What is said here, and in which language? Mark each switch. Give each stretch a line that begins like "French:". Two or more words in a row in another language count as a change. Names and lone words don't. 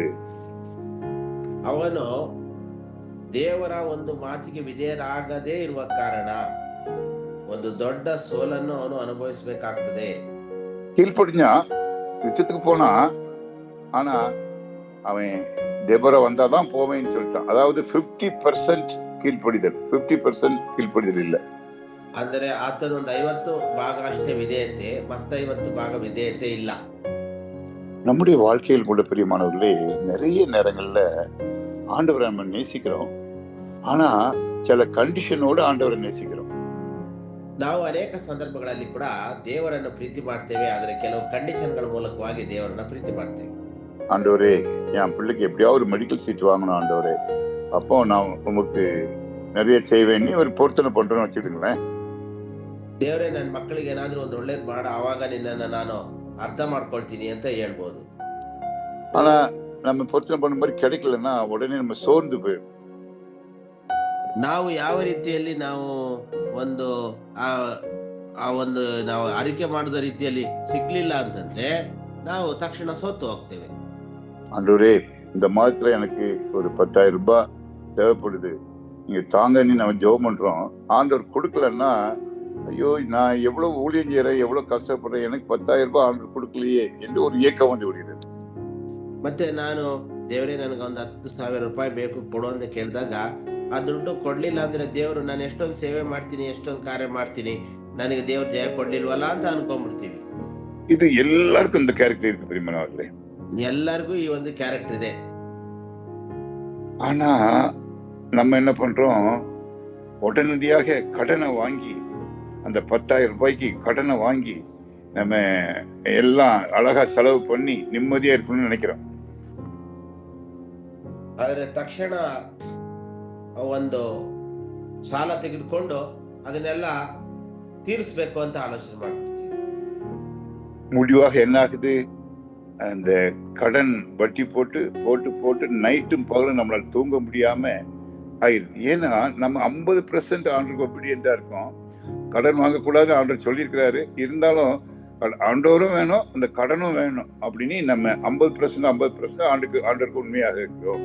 Kannada: ಅವನು ದೇವರ ಒಂದು ಮಾತಿಗೆ ವಿಧೇಯರಾಗದೇ ಇರುವ ಕಾರಣ ಒಂದು ದೊಡ್ಡ ಸೋಲನ್ನು ಅವನು ಅನುಭವಿಸಬೇಕಾಗ್ತದೆ.
Tamil: கீழ்ப்படிஞ்சா யுத்தத்துக்கு போனா, ஆனா அவன் தேவரா வந்தாதான் போவேன்னு சொல்லிட்டான். அதாவது 50% கீழ்ப்படிதல், 50% கீழ்ப்படிதல் இல்ல.
Kannada: ಅಂದರೆ ಆತನ ಒಂದು 50 ಭಾಗ ಅಷ್ಟೇ ವಿಧೇಯತೆ, ಮತ್ತೆ 50 ಭಾಗ ವಿಧೇಯತೆ ಇಲ್ಲ.
Tamil: நம்முடைய வாழ்க்கையில் கூட பிரியமானவர்களே, நிறைய நேரங்கள்ல ஆண்டவரை நம்ம நேசிக்கிறோம், ஆனா சில கண்டிஷனோட ஆண்டவரை நேசிக்கிறோம்.
Kannada: ನಾವು ಅನೇಕ ಸಂದರ್ಭಗಳಲ್ಲಿ ಕೂಡ ದೇವರನ್ನು ಪ್ರೀತಿ ಮಾಡ್ತೇವೆ, ಆದರೆ ಕೆಲವು ಕಂಡೀಷನ್ಗಳ ಮೂಲಕವಾಗಿ ದೇವರನ್ನ ಪ್ರೀತಿ ಮಾಡ್ತೇವೆ.
Tamil: ஆண்டவரே, என் பிள்ளைக்கு எப்படியாவது ஒரு மெடிக்கல் சீட் வாங்கணும் ஆண்டவரே, அப்போ நான் உங்களுக்கு நிறைய செய்வேன்னு ஒரு பொருத்தனை பண்றேன்னு வச்சுக்கிங்களேன்.
Kannada: ದೇವರೇ, ನನ್ನ ಮಕ್ಕಳಿಗೆ ಏನಾದ್ರೂ ಒಂದು ಒಳ್ಳೇದು ಮಾಡ, ಆವಾಗ ನಿನ್ನನ್ನು ನಾನು ಅರ್ಥ ಮಾಡ್ಕೊಳ್ತೀನಿ ಅಂತ ಹೇಳ್ಬೋದು.
Tamil: ஆனா நம்ம பொருத்தனை பண்ண மாதிரி கிடைக்கலன்னா உடனே நம்ம சோர்ந்து போயிடும்.
Kannada: ನಾವು ಯಾವ ರೀತಿಯಲ್ಲಿ ನಾವು ಒಂದು ನಾವು ಅರಿಕೆ ಮಾಡಿದ ರೀತಿಯಲ್ಲಿ ಸಿಗ್ಲಿಲ್ಲ ಅಂತಂದ್ರೆ ನಾವು ತಕ್ಷಣ ಸೋತು ಹೋಗ್ತೇವೆ.
Tamil: ஆண்டவரே, இந்த மாதத்துல எனக்கு ஒரு 10,000 ரூபாய் தேவைப்படுது, நீங்க தாங்கன்னு நம்ம ஜெபம் பண்றோம். ஆண்டவர் கொடுக்கலன்னா, ஐயோ நான் எவ்வளவு ஊழியம் செய்யறேன், எவ்வளவு கஷ்டப்படுறேன், எனக்கு 10,000 ரூபாய் ஆண்டவர் கொடுக்கலையே என்று ஒரு ஏக்கம் வந்து விடுகிறது.
Kannada: ಮತ್ತೆ ನಾನು ದೇವರೇ ನನಗೆ ಒಂದು 10,000 ರೂಪಾಯಿ ಬೇಕು ಕೊಡು ಅಂತ ಕೇಳಿದಾಗ ಆ ದುಡ್ಡು ಕೊಡ್ಲಿಲ್ಲ ಅಂದ್ರೆ ದೇವರು ನಾನು ಎಷ್ಟೊಂದು ಸೇವೆ ಮಾಡ್ತೀನಿ, ಎಷ್ಟೊಂದು ಕಾರ್ಯ ಮಾಡ್ತೀನಿ, ನನಗೆ ದೇವ್ರು ಜಯ ಕೊಡ್ಲಿಲ್ವಲ್ಲ ಅಂತ ಅನ್ಕೊಂಡ್ಬಿಡ್ತೀವಿ.
Tamil: இது எல்லாருக்கும் இந்த கேரக்டர் இருக்கு பிரியமானவர்களே.
Kannada: ಎಲ್ಲರಿಗೂ ಈ ಒಂದು ಕ್ಯಾರೆಕ್ಟರ್ ಇದೆ.
Tamil: ஆனா நம்ம என்ன பண்றோம், உடனடியாக கடனை வாங்கி அந்த 10,000 ரூபாய்க்கு கடனை வாங்கி நம்ம எல்லாம் அழகா செலவு பண்ணி நிம்மதியா இருக்கணும்னு நினைக்கிறோம்.
Kannada: ಆದ್ರೆ ತಕ್ಷಣ ಒಂದು ಸಾಲ ತೆಗೆದುಕೊಂಡು ಅದನ್ನೆಲ್ಲ ತೀರಿಸ್ಬೇಕು ಅಂತ ಆಲೋಚನೆ ಮಾಡ್ಬಿಡ್ತೀವಿ.
Tamil: முடிவாக என்ன ஆகுது, அந்த கடன் வட்டி போட்டு போட்டு போட்டு நைட்டும் பகலும் நம்மளால தூங்க முடியாம ஆயிடுது. ஏன்னா நம்ம 50% ஆண்டருக்கு ஒபீடியண்டா இருக்கோம். கடன் வாங்கக்கூடாது ஆண்டவர் சொல்லியிருக்கிறாரு. இருந்தாலும் ஆண்டவரும் வேணும், அந்த கடனும் வேணும் அப்படின்னு நம்ம 50% ஆண்டருக்கு உண்மையாக இருக்கிறோம்.